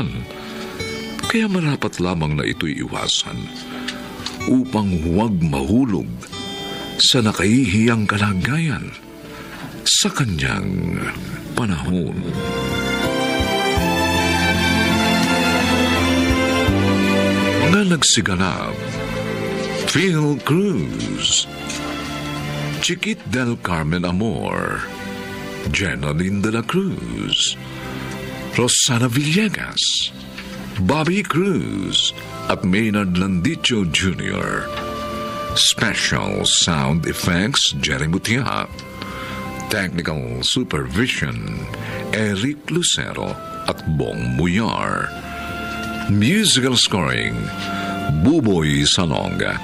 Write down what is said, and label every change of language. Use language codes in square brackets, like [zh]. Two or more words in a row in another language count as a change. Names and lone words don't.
[tl] Kaya marapat lamang na ito'y iwasan upang huwag mahulog sa nakahihiyang kalagayan sa kanyang panahon. Mga nagsiganap, Phil Cruz, Chiquit del Carmen Amor, Jenaline de la Cruz, Rosana Villegas, Bobby Cruz, at Maynard Landicho Jr. [en] Special Sound Effects, Jerry Mutia. Technical Supervision, Eric Lucero at Bong Muyar. Musical Scoring, Buboy Salonga.